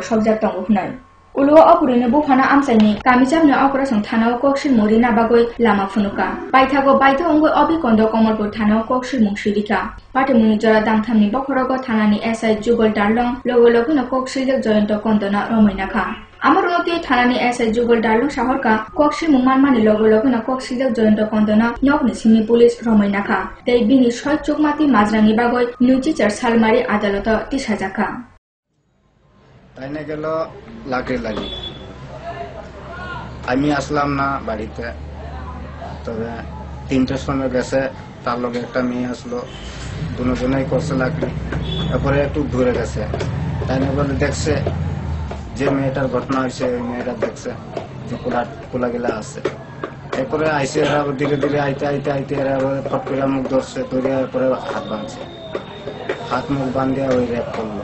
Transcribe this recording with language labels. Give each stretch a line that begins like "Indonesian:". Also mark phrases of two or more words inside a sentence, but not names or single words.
Kok Borok: Sobjak Tongo Hunai Uluwa opurine bufana amsani kamijamne operation thanao kokshil morina bagoi lama funuka baithago baitha ongoi obikondo Kamalpur thanao kokshil mungshirika patimuni jora damthamni bokhorogo thanani SI Jugal Darlong logo logo na kokshil joyonto kondona romoinakha Amarunoti thanani SI Jugal Darlong shahorka kokshil mungmanmani logo logo na kokshil joyonto kondona nokni simi police romoinakha tei bini soy chukmati majrani bagoi nuchichar salmari adalata tisajaka
Bangla: তাইনে গেল লাকড়ি লাগি আমি আসলাম না বাড়িতে তবে 3টার সময় গেছে তার লগে একটা মেয়ে আসলো দুজনেই করছে লাকড়ি তারপরে একটু দূরে গেছে তাইনে বলে দেখছে যে মেয়েটার ঘটনা হয়েছে ওই মেয়েটা দেখছে যে কোলাগুলা আছে এরপরে আইসে এরা ধীরে ধীরে আইতে আইতে আইতে এরা ফট করে মুখ ধরছে ধরে পরে হাত বাঁধছে হাত মুখ বাঁধিয়ে ওই রেপ করলো